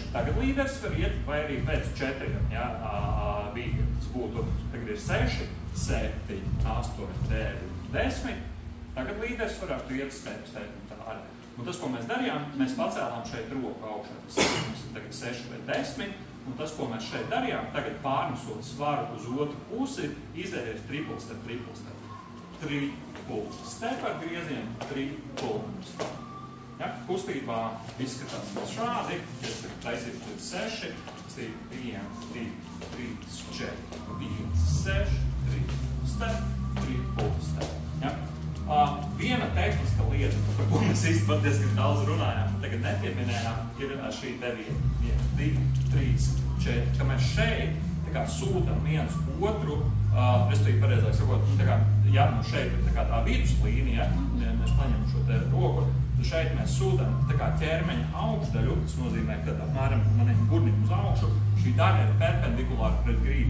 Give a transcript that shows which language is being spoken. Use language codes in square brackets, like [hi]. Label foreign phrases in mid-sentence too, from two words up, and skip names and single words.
[lv] Tagad līderis var iet, vai arī pēc 4, ja, bija, tas būtu, tagad ir 6, 7, 8, 9, 10. Tagad līderis varētu iet step un tā arī. Un tas, ko mēs darījām, mēs pacēlām šeit roku augšā. Tas mums ir tagad 6 vai 10. Un tas, ko mēs šeit darījām, tagad pārnesot svaru uz otru pusi, izējas [en] triple step. Triple step [lv] ar griezienu, [en] triple step. [lv] Ja, kustībā izskatās vēl šādi, ja es taisītu līdz 6, tas ir 1, 2, 3, 4, 5, 6, [en] triple step, triple step. [lv] Ja. Viena tehniska lieta, par ko mēs īstenībā diezgan daudz runājām, tagad nepieminējām, ir šī te vieta. 1, 2, 3, 4, ka mēs šeit tā kā sūtam viens otru, respektīvi pareizāk sakot, tā kā, ja nu šeit ir tā viduslīnija, ja mēs paņemam šo te roku, tad šeit mēs sūtam tā kā ķermeņa augšdaļu, tas nozīmē, ka apmēram maniem burnim uz augšu, šī daļa ir perpendikulāra pret grību.